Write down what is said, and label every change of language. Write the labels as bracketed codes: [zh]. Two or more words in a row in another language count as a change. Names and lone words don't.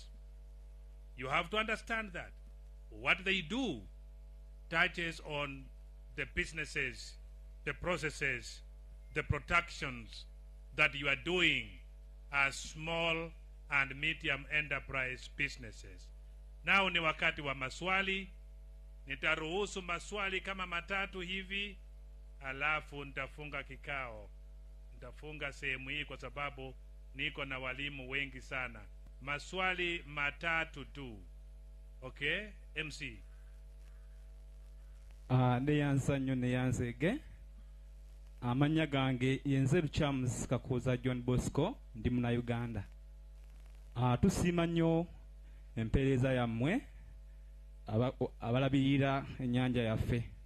[en] You have to understand that what they do touches on the businesses, the processes, the productions that you are doing as small and medium enterprise businesses. [sw] Now ni wakati wa maswali. Nitaruhusu maswali kama matatu hivi, alafu nitafunga kikao. Nitafunga sehemu hii kwa sababu niko na walimu wengi sana. Maswali matatu tu. Okay, MC. [lg] Neyanza nnyo neyanzege. Amanya gange yenze Luchamus Kakoza John Bosco ndi muna Uganda. Tusiima nnyo empeereza yammwe abalabirira ennyanja yaffe.